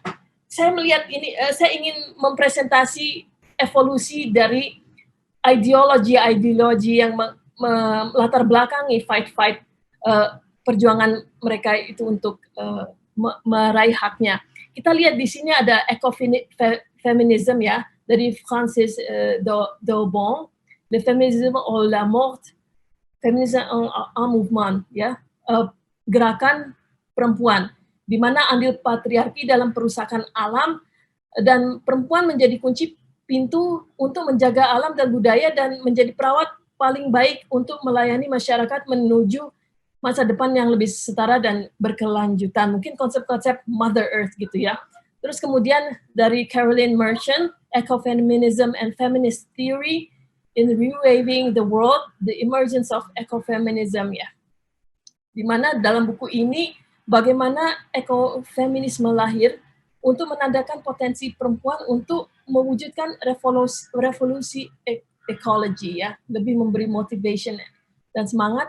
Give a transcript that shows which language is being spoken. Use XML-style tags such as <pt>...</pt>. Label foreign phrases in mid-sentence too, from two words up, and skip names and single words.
<id>Saya melihat ini, saya ingin mempresentasi evolusi dari ideologi yang melatar belakangi fight perjuangan mereka itu untuk meraih haknya. Kita lihat di sini ada ekofeminisme ya, dari Francis Daubon,</id> <fr>le féminisme ou la mort, feminisme en mouvement</fr> <id>ya, gerakan perempuan, di mana andil patriarki dalam perusakan alam, dan perempuan menjadi kunci pintu untuk menjaga alam dan budaya dan menjadi perawat paling baik untuk melayani masyarakat menuju masa depan yang lebih setara dan berkelanjutan. Mungkin konsep-konsep</id> <en>Mother Earth</en> <id>gitu ya. Terus kemudian dari Caroline Merchant, Ecofeminism and Feminist Theory in Rewaving the World, The Emergence of Ecofeminism ya. Di mana dalam buku ini bagaimana ekofeminisme lahir untuk menandakan potensi perempuan untuk mewujudkan revolusi ekologi ya, lebih memberi motivation dan semangat.</id>